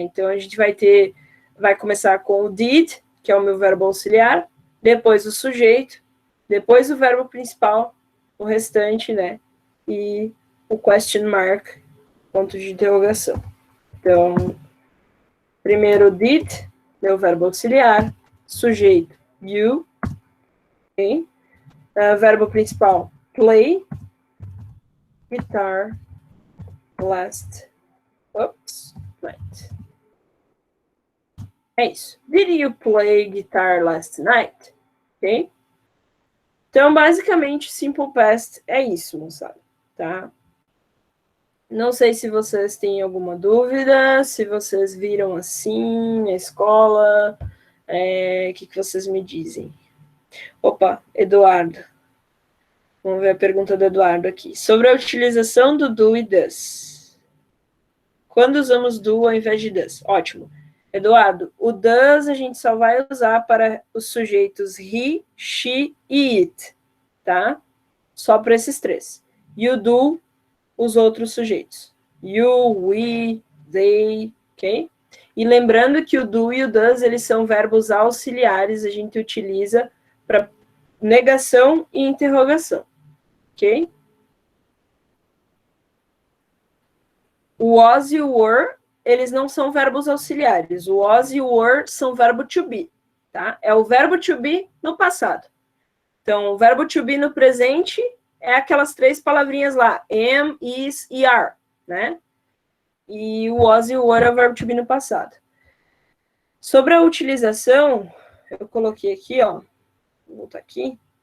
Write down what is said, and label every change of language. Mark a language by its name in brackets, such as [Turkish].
[Portuguese] Então, a gente vai começar com o did, que é o meu verbo auxiliar, depois o sujeito, depois o verbo principal, o restante, né, e o question mark, ponto de interrogação. Então, primeiro did, meu verbo auxiliar, sujeito, you, ok? Verbo principal, [English] play, guitar, last night. [Portuguese] É isso. [English] Did you play guitar last night? Ok? [Portuguese] Então, basicamente, simple past é isso, moçada, tá? Não sei se vocês têm alguma dúvida, se vocês viram assim na escola, o que vocês me dizem? Opa, Eduardo. Vamos ver a pergunta do Eduardo aqui. Sobre a utilização do do e does. Quando usamos do ao invés de does? Ótimo. Eduardo, o does a gente só vai usar para os sujeitos he, she e it, tá? Só para esses três. E o do, os outros sujeitos. You, we, they, ok? E lembrando que o do e o does, eles são verbos auxiliares, a gente utiliza para negação e interrogação, ok? O was e o were, eles não são verbos auxiliares. O was e o were são verbo to be, tá? É o verbo to be no passado. Então, o verbo to be no presente é aquelas três palavrinhas lá, am, is e are, né? E o was e o were é o verbo to be no passado. Sobre a utilização, eu coloquei aqui, ó, vou voltar aqui.